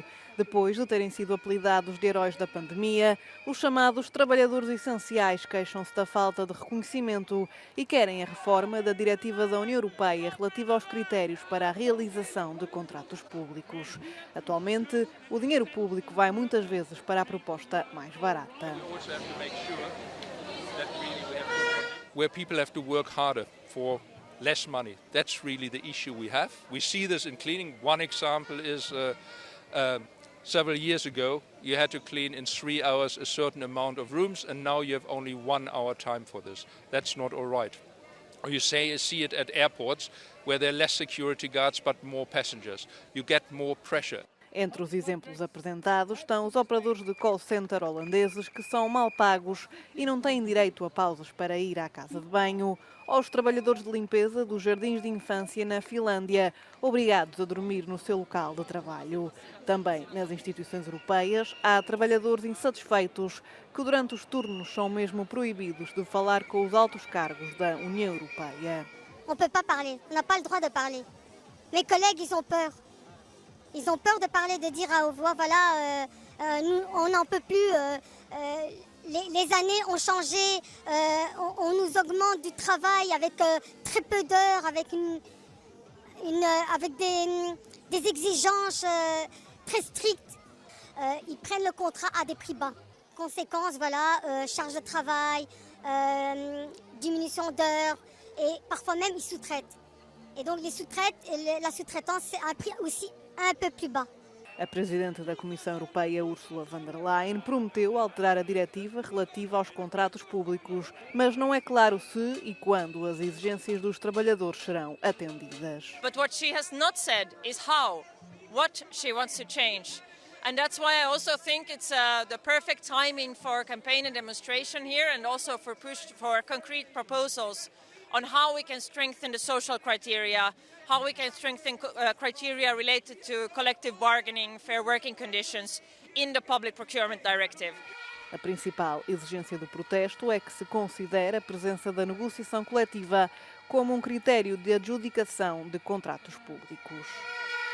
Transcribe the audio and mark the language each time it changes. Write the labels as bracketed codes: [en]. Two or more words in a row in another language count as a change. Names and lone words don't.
[pt] Depois de terem sido apelidados de heróis da pandemia, os chamados trabalhadores essenciais queixam-se da falta de reconhecimento e querem a reforma da Diretiva da União Europeia relativa aos critérios para a realização de contratos públicos. Atualmente, o dinheiro público vai muitas vezes para a proposta mais barata. [en] Where people have to work harder for less money. That's really the issue we have. We see this in cleaning. One example is several years ago, you had to clean in 3 hours a certain amount of rooms, and now you have only 1 hour time for this. That's not all right. Or you see it at airports, where there are less security guards but more passengers. You get more pressure. [pt] Entre os exemplos apresentados estão os operadores de [en] call center [pt] holandeses que são mal pagos e não têm direito a pausas para ir à casa de banho, ou os trabalhadores de limpeza dos jardins de infância na Finlândia, obrigados a dormir no seu local de trabalho. Também nas instituições europeias há trabalhadores insatisfeitos que durante os turnos são mesmo proibidos de falar com os altos cargos da União Europeia. [fr] On ne peut pas parler, on n'a pas le droit de parler. Mes collègues, ils ont peur. Ils ont peur de parler, de dire à haute voix, voilà, nous, on n'en peut plus, les années ont changé, on nous augmente du travail avec très peu d'heures, avec, avec des exigences très strictes. Ils prennent le contrat à des prix bas. Conséquence, voilà, charge de travail, diminution d'heures et parfois même ils sous-traitent. Et donc les sous-traites, la sous-traitance, c'est un prix aussi un peu plus bas. [pt] A Presidente da Comissão Europeia, Ursula von der Leyen, prometeu alterar a diretiva relativa aos contratos públicos, mas não é claro se e quando as exigências dos trabalhadores serão atendidas. [en] But what she has not said is how, what she wants to change. And that's why I also think it's the perfect timing for campaign and demonstration here, and also for push for concrete proposals on how we can strengthen the social criteria, how we can strengthen criteria related to collective bargaining, fair working conditions in the Public Procurement Directive. [pt] A principal exigência do protesto é que se considere a presença da negociação coletiva como um critério de adjudicação de contratos públicos.